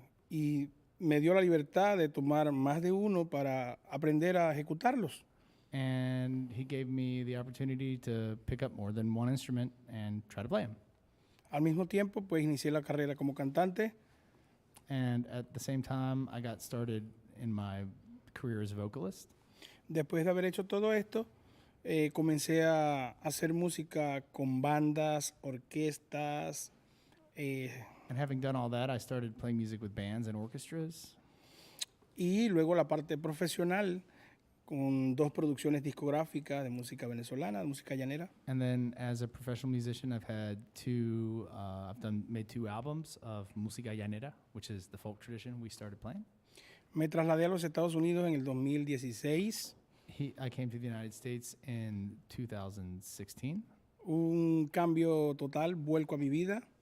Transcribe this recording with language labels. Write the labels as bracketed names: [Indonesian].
[Spanish] Y me dio la libertad de tomar más de uno para aprender a ejecutarlos. [English] And he gave me the opportunity to pick up more than one instrument and try to play them. [Spanish] Al mismo tiempo, pues inicié la carrera como cantante. [English] And at the same time, I got started in my career as a vocalist. [Spanish] Después de haber hecho todo esto, comencé a hacer música con bandas, orquestas. [English] And having done all that, I started playing music with bands and orchestras. [Spanish] Y luego la parte profesional con 2 producciones discográficas de música venezolana, de música llanera. [English] And then as a professional musician, I've made 2 albums of música llanera, which is the folk tradition we started playing. [Spanish] Me trasladé a los Estados Unidos en el 2016. [English] I came to the United States in 2016. [Spanish] Un cambio total, vuelco a mi vida.